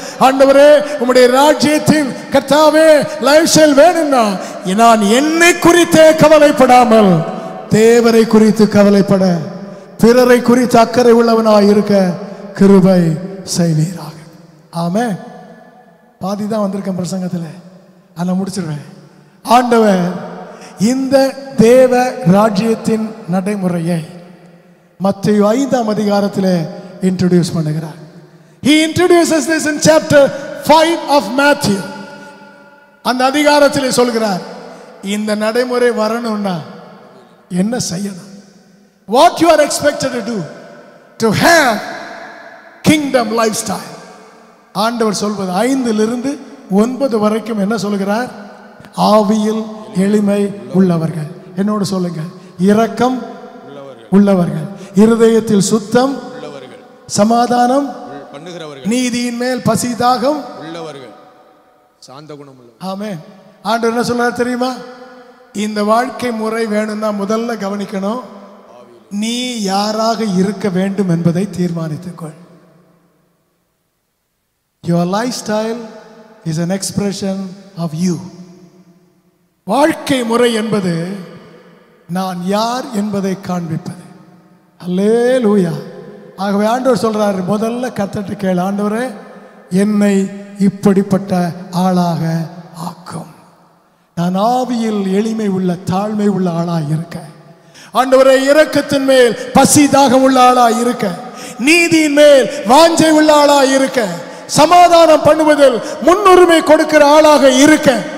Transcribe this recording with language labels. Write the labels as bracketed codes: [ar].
[ta] ஆண்டவரே, உம்முடைய ராஜ்யத்தின் கர்த்தாவே லைஃப் ஸ்டைல் வேணும்னா நான் என்னை குறித்தே கவலைப்படாமல் தேவரை குறித்து கவலைப்பட, பிறரை குறித்து அக்கறை உள்ளவனாய் இருக்க கிருபை செய்வீராக. ஆமென். பாதி தான் வந்திருக்கேன் பிரசங்கத்தில், அதை முடிச்சிருவேன். ஆண்டவர் இந்த தேவ ராஜ்யத்தின் நடைமுறையை மத்தேயு 5ஆம் அதிகாரத்தில் இன்ட்ரோடியூஸ் பண்ணுகிறார். [en] He introduces this in chapter 5 of Matthew. [ta] அந்த அதிகாரத்தில் சொல்கிறார், இந்த நடைமுறை வரணும்னா என்ன செய்யணும்? [en] What you are expected to do to have kingdom lifestyle. [ta] ஆண்டவர் சொல்வது 5லிருந்து 9 வரைக்கும் என்ன சொல்கிறார்? ஆவியில் எளிமை உள்ளவர்கள். என்னோடு சொல்லுங்க, இரக்கம் உள்ளவர்கள், இருதயத்தில் சுத்தம் உள்ளவர்கள், சமாதானம் பண்ணுகிறவர்கள், நீதியின் மேல் பசிதாகம் உள்ளவர்கள், சாந்த குணம் உள்ளவர்கள். ஆமென். ஆண்டவர் என்ன சொல்றார் தெரியுமா? இந்த வாழ்க்கை முறை வேணும்னா முதல்ல கவனிக்கணும், நீ யாராக இருக்க வேண்டும் என்பதை தீர்மானித்துக்கொள். [en] Your lifestyle is an expression of you. [ta] வாழ்க்கை முறை என்பது நான் யார் என்பதை காண்பிப்பது. அல்லேலூயா. ஆகவே ஆண்டவர் சொல்றாரு, முதல்ல கர்த்தர்ட்ட கேளு, ஆண்டவரே என்னை இப்படிப்பட்ட ஆளாக ஆக்கும். நான் ஆவியில் எளிமை உள்ள தாழ்மை உள்ள ஆளாக இருக்க, ஆண்டவரே இரக்கத்தின் மேல் பசி தாகம் உள்ள ஆளாக இருக்க, நீதியின் மேல் வாஞ்சை உள்ள ஆளாக இருக்க, சமாதானம் பண்ணுவதில் முன்னுரிமை கொடுக்கிற ஆளாக இருக்க.